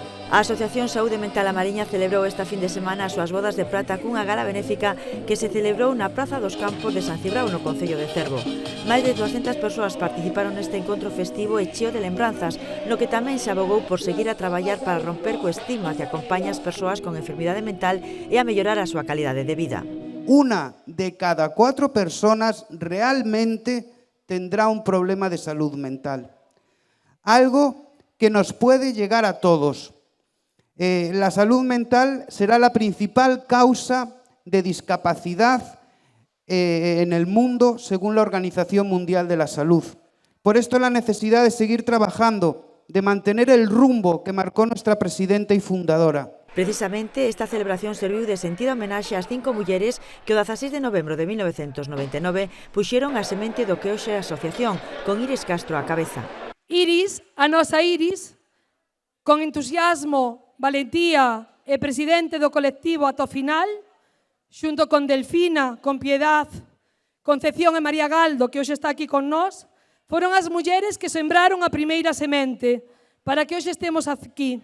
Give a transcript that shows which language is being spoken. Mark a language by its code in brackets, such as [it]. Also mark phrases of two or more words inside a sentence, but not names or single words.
[gl] A Asociación Saúde Mental A Mariña celebrou esta fin de semana as súas bodas de prata cunha gala benéfica que se celebrou na Praza dos Campos de San Cibrao, no concello de Cervo. Máis de 200 persoas participaron neste encontro festivo e cheo de lembranzas, no que tamén se abogou por seguir a traballar para romper co estigma que acompaña as persoas con enfermidade mental e a mellorar a súa calidade de vida. [es] Una de cada 4 personas realmente tendrá un problema de salud mental. Algo que nos puede llegar a todos. La salud mental será la principal causa de discapacidad en el mundo, según la Organización Mundial de la Salud. Por esto la necesidad de seguir trabajando, de mantener el rumbo que marcó nuestra presidenta y fundadora. [gl] Precisamente, esta celebración serviu de sentido homenaxe ás 5 mulleres que o 16 de novembro de 1999 puxeron a semente do que hoxe é a asociación, con Iris Castro á cabeza. Iris, a nosa Iris, con entusiasmo, valentía e presidente do colectivo ata o final, xunto con Delfina, con Piedad, Concepción e María Galdo, que hoxe está aquí con nós, foron as mulleres que sembraron a primeira semente para que hoxe estemos aquí.